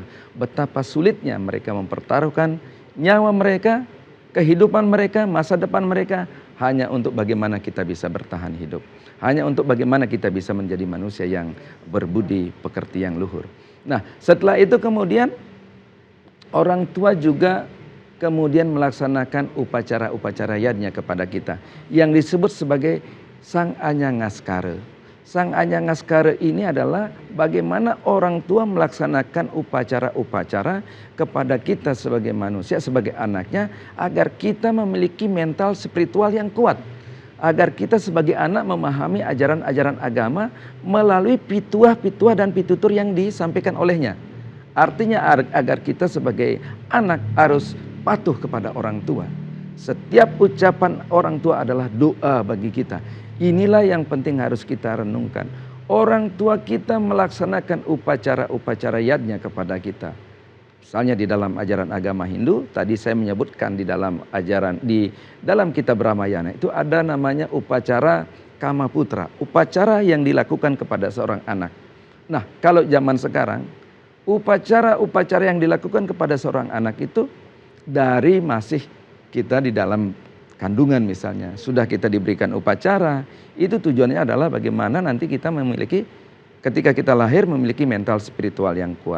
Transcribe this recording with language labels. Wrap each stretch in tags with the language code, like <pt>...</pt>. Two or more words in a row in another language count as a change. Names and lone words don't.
<id>Betapa sulitnya mereka mempertaruhkan nyawa mereka, kehidupan mereka, masa depan mereka hanya untuk bagaimana kita bisa bertahan hidup. Hanya untuk bagaimana kita bisa menjadi manusia yang berbudi pekerti yang luhur. Nah, setelah itu kemudian orang tua juga kemudian melaksanakan upacara-upacara yadnya kepada kita yang disebut sebagai Sang Anyangaskara. Sang Anyangaskara ini adalah bagaimana orang tua melaksanakan upacara-upacara kepada kita sebagai manusia, sebagai anaknya, agar kita memiliki mental spiritual yang kuat. Agar kita sebagai anak memahami ajaran-ajaran agama melalui pituah-pituah dan pitutur yang disampaikan olehnya. Artinya agar kita sebagai anak harus patuh kepada orang tua. Setiap ucapan orang tua adalah doa bagi kita. Inilah yang penting harus kita renungkan. Orang tua kita melaksanakan upacara-upacara yadnya kepada kita. Misalnya di dalam ajaran agama Hindu, tadi saya menyebutkan di dalam kitab Ramayana itu ada namanya upacara Kama Putra, upacara yang dilakukan kepada seorang anak. Nah, kalau zaman sekarang, upacara-upacara yang dilakukan kepada seorang anak itu dari masih kita di dalam kandungan misalnya, sudah kita diberikan upacara, itu tujuannya adalah bagaimana nanti kita memiliki, ketika kita lahir memiliki mental spiritual yang kuat.</id>